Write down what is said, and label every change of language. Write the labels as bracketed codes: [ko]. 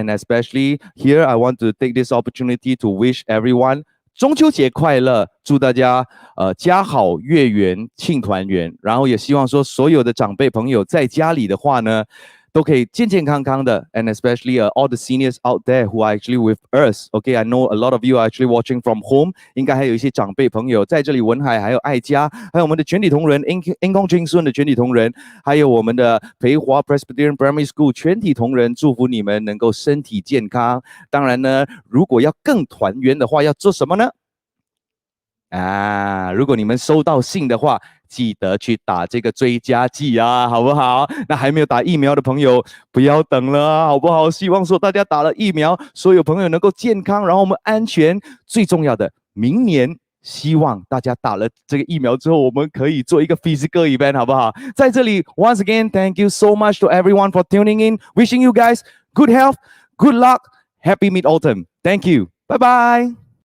[zh] And especially here, I want to take this opportunity to wish everyone 中秋节快乐，祝大家家好月圆庆团圆，然后也希望说所有的长辈朋友在家里的话呢，都可以健健康康的 [en] and especially all the seniors out there who are actually with us. Okay, I know a lot of you are actually watching from home. [zh] 应该还有一些长辈朋友在这里，文海还有爱家，还有我们的全体同仁 Inkong Cheng Soon 的全体同仁，还有我们的培华 Presbyterian Primary School 全体同仁，祝福你们能够身体健康。当然呢，如果要更团圆的话，要做什么呢？如果你们收到信的话，记得去打这个追加剂好不好？那还没有打疫苗的朋友，不要等了好不好？希望说大家打了疫苗，所有朋友能够健康，然后我们安全。最重要的，明年希望大家打了这个疫苗之后，我们可以做一个 physical event， 好不好？在这里 [en] ，once again, thank you so much to everyone for tuning in. Wishing you guys good health, good luck, happy mid-autumn. Thank you. Bye bye.